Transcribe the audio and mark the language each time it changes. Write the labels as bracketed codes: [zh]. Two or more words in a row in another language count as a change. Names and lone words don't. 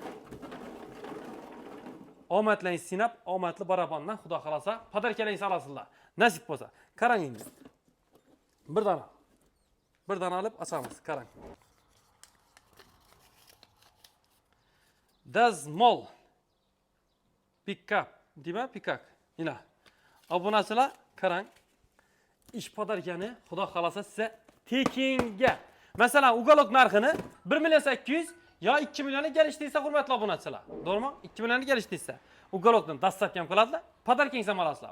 [uz] Omadlaringiz sinab, omadli barabandan xudo xolasa podarkalaringiz olasizlar. Nasib bo'lsa. Qarang endi. Bir dona olib ochamiz. Qarang. Dazmol. Pick-up. Dima pick-up. Ina. Obunachilar, qarang. Ish podarkani xudo xolasa sizga tekinga. Masalan, ugalok narxini 1 million 800 yo 2 millionni kelishdiysa, hurmatli obunachilar. To'g'rimi? 2 millionni kelishdiysa, ugalokdan dastlabki ham qiladilar. Podarkangiz ham olasizlar.